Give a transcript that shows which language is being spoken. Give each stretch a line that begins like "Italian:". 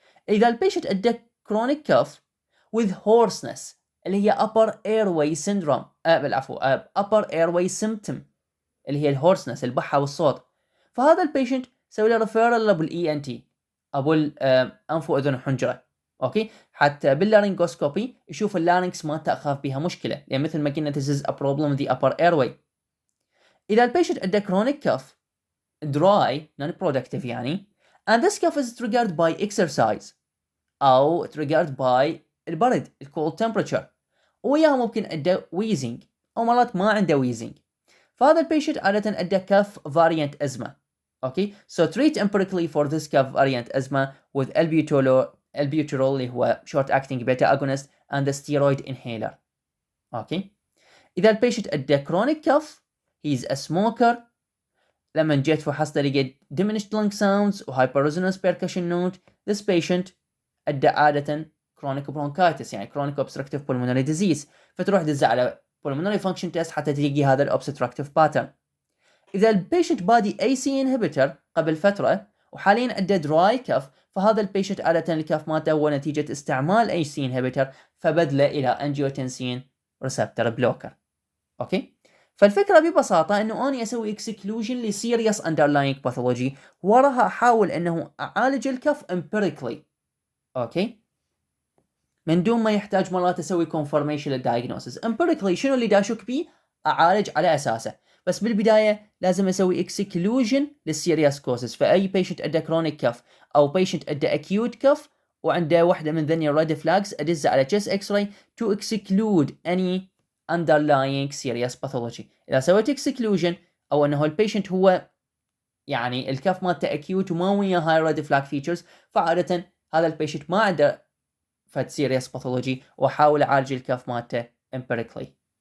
Arabic: اذا البيشنت عنده chronic cough with hoarseness اللي هي upper airway syndrome بالعفو upper airway symptom اللي هي الهورسنس البحة والصوت، فهذا البيشنت سوي له ريفيرال بالإي إن تي أبو الأنف وأذن وحنجرة. أوكي، حتى باللارينجوسكوبي يشوف اللارينكس ما تأخذ بها مشكلة، لأن مثل ما قلنا
English: this is a problem in the upper airway.
Arabic: إذا البيشنت عنده chronic cough dry non-productive يعني
English: and this cough is triggered by exercise
Arabic: أو triggered by البرد cold temperature وياها ممكن عنده wheezing أو مرات ما عنده wheezing، فهذا البيشنت عادة عنده cough variant asthma.
English: Okay, so treat empirically for this cough variant asthma with albuterol
Arabic: اللي هو
English: short acting beta agonist and the steroid inhaler. Okay, إذا البيشنت عنده chronic cough he's a smoker،
Arabic: لما جيت فحصت لقيت
English: diminished lung sounds و hyperresonance percussion note، this patient عنده عادة chronic bronchitis يعني chronic obstructive pulmonary disease،
Arabic: فتروح تدزه على
English: pulmonary function test حتى تلقي هذا ال obstructive pattern.
Arabic: إذا البيشنت بادي AC inhibitor قبل فترة وحاليا عنده dry cough، فهذا البيشنت عادة الكاف ماته هو نتيجة استعمال AC inhibitor فبدله إلى angiotensin receptor blocker. أوكي، فالفكرة ببساطة إنه أنا أسوي exclusion لسيريس underlying pathology وراها أحاول إنه أعالج الكف empirically. أوكي، من دون ما يحتاج مرات أسوي confirmation للdiagnosis. empirically شنو اللي داشك بيه أعالج على أساسه، بس بالبداية لازم أسوي exclusion للسيريس causes.
English: فأي patient عنده chronic cough أو patient عنده acute cough
Arabic: وعنده واحدة من ذني
English: red flags أدز على chest x-ray to exclude any underlying serious pathology.
Arabic: إذا سويت exclusion أو أنه البيشنت هو يعني الكف مالته acute وما وياه
English: high red flag features،
Arabic: فعادة هذا البيشنت ما عنده فد serious pathology وأحاول أعالج الكف مالته empirically.